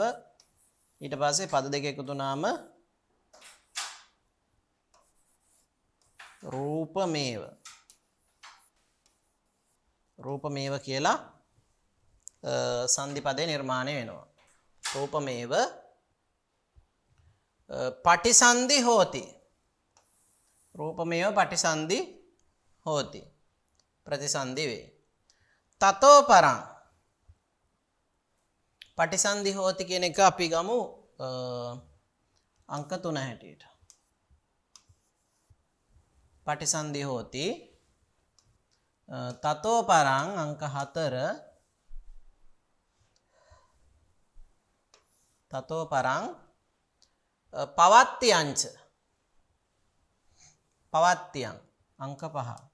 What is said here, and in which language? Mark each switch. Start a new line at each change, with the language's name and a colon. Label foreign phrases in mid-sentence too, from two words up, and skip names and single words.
Sinhala: ඊට පස්සේ පද දෙක එකතු වුණාම රූපමේව කියලා සංදි පදේ නිර්මාණය වෙනවා.
Pali: රූපමේව පටිසන්ධි හෝති. රූපමේව පටිසන්ධි හෝති.
Sinhala: ප්‍රතිසන්ධි වේ.
Pali: තතෝ පරං පටිසන්ධි හෝති
Sinhala: කියන එක අපි ගමු අංක 3 හැටියට.
Pali: පටිසන්ධි හෝති. තතෝ පරං අංක 4. තතෝ පරං පවත්තියංච.
Sinhala: පවත්තියං අංක 5.